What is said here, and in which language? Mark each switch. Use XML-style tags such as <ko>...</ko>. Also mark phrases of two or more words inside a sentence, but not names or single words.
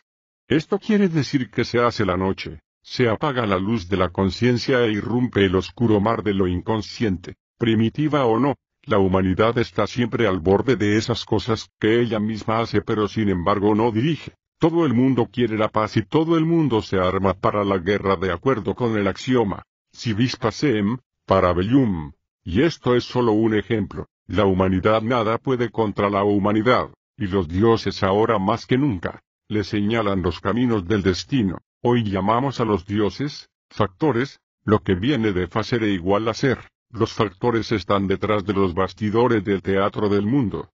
<es>Esto quiere decir que se hace la noche, se apaga la luz de la conciencia e irrumpe el oscuro mar de lo inconsciente, primitiva o no. La humanidad está siempre al borde de esas cosas que ella misma hace pero sin embargo no dirige. Todo el mundo quiere la paz y todo el mundo se arma para la guerra de acuerdo con el axioma,</es> <la>si vis pacem, para bellum.</la> <es>Y esto es solo un ejemplo. La humanidad nada puede contra la humanidad, y los dioses ahora más que nunca, le señalan los caminos del destino. Hoy llamamos a los dioses, factores, lo que viene de facer e igual a ser. Los factores están detrás de los bastidores del teatro del mundo.</es>